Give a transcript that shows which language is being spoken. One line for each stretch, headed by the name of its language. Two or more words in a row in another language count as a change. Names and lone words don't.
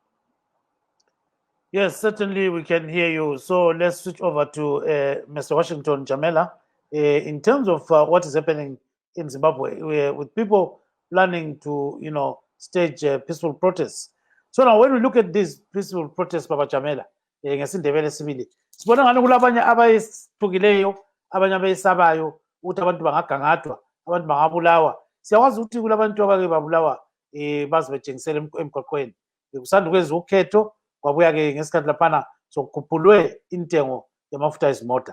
English: Yes, certainly we can hear you. So let's switch over to Mr. Washington Jamela. In terms of what is happening in Zimbabwe, with people planning to, you know, stage peaceful protests.
North Ndebele: So now when we look at these peaceful protests, Papa Jamela, ngesindebele sibili, sibona ngani kulabanye abayithukileyo, abanye abayisabayo ukuthi abantu bangagangathwa, abantu bangabulawa. Siyawazi ukuthi kulabantu abake babulawa baze betshengisele emgwaqweni. Kusanda kwenza ukhetho kwabuya ke ngesikhathi laphana sokukhuphulwe intengo yamafutha ezimota.